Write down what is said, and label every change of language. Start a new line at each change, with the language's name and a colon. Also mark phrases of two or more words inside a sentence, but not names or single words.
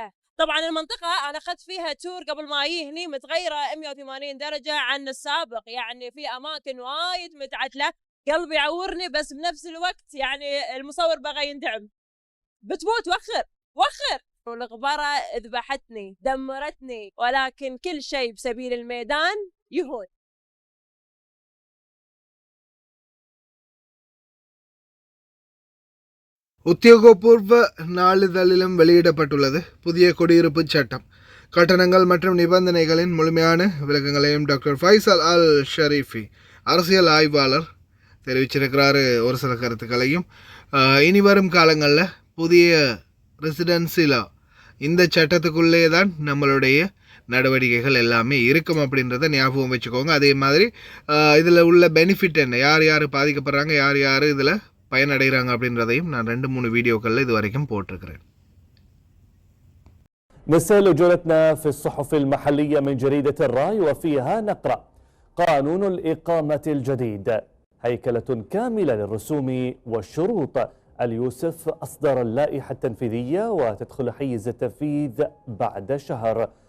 Arabic: طبعا المنطقة أنا أخذت فيها تور قبل ما أجي هني متغيرة 180 درجة عن السابق، يعني في أماكن وايد متعدلة. قلبي يعورني، بس بنفس الوقت يعني المصور بغى يندعم. بتموت وخر والغبرة ذبحتني دمرتني، ولكن كل شيء بسبيل الميدان يهون.
Tamil: உத்தியோகபூர்வ நாளிதழிலும் வெளியிடப்பட்டுள்ளது புதிய குடியிருப்பு சட்டம். கட்டணங்கள் மற்றும் நிபந்தனைகளின் முழுமையான விளக்கங்களையும் டாக்டர் ஃபைசல் அல் ஷரீஃபி அரசியல் ஆய்வாளர் தெரிவிச்சிருக்கிறாரு. ஒரு சில கருத்துக்களையும் இனி வரும் காலங்களில் புதிய
English: residency law
Tamil: இந்த சட்டத்துக்குள்ளே தான் நம்மளுடைய நடவடிக்கைகள் எல்லாமே இருக்கும் அப்படின்றத ஞாபகம் வச்சுக்கோங்க. அதே மாதிரி இதில் உள்ள பெனிஃபிட் என்ன, யார் யார் பாதிக்கப்படுறாங்க, யார் யார் இதில் பயனடைகிறாங்க அப்படின்றதையும் நான் 2-3 வீடியோக்களில் இது வரைக்கும் போட்டிருக்கிறேன்.
Arabic: نستهل جولتنا في الصحف المحلية من جريدة الرأي، وفيها نقرأ: قانون الإقامة الجديد، هيكلة كاملة للرسوم والشروط. اليوسف أصدر اللائحة التنفيذية وتدخل حيز التنفيذ بعد شهر.